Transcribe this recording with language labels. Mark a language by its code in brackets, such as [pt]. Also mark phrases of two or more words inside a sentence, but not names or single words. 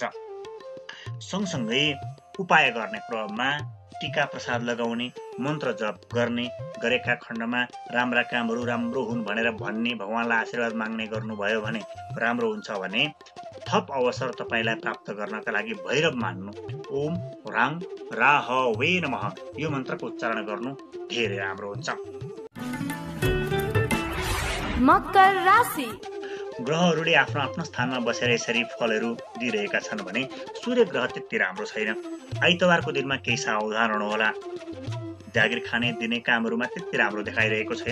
[ne] सँगसँगै उपाय गर्ने क्रममा टीका प्रसाद लगाउने, मन्त्र जप गर्ने, गरेका खण्डमा राम्रा कामहरू राम्रो हुन् भनेर भन्ने, भगवानलाई आशीर्वाद माग्ने गर्नुभयो भने राम्रो हुन्छ भने थप अवसर तपाईँलाई प्राप्त गर्नका लागि भैरव मान्नु। [sa] ओम राङ राहवे नमः [ne] यो मन्त्रको उच्चारण गर्नु धेरै राम्रो हुन्छ। मकर राशि। ग्रहहरूले आफ्नो आफ्नो स्थानमा बसेर यसरी फलहरू दिइरहेका छन् भने सूर्य ग्रह त्यति राम्रो छैन। आइतबारको दिनमा केही सावधान हुनुहोला। जागिर खाने दिने कामहरूमा त्यति राम्रो देखाइरहेको छैन।